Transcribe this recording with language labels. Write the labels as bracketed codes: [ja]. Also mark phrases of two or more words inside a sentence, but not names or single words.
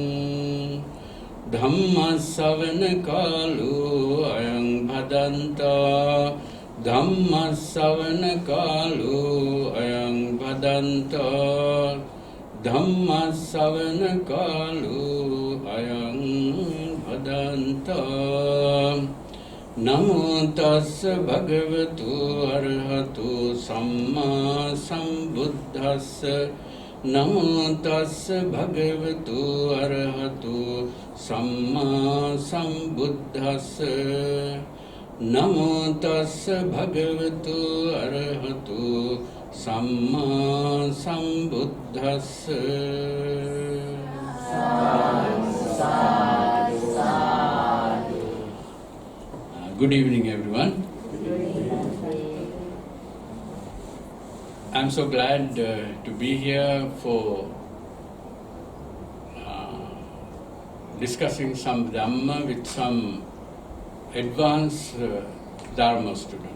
[pi] ධම්මස්සවන කාලෝ අයං භදන්තා ධම්මස්සවන කාලෝ අයං භදන්තා ධම්මස්සවන කාලෝ අයං භදන්තා නමෝ තස්ස භගවතු අරහතු සම්මා සම්බුද්දස්ස නමෝ තස්ස භගවතු අරහතු සම්මා සම්බුද්දස්ස නමෝ තස්ස භගවතු අරහතු සම්මා සම්බුද්දස්ස. [en] Good evening, everyone. I'm so glad to be here for discussing some Dhamma with some advanced Dharma student.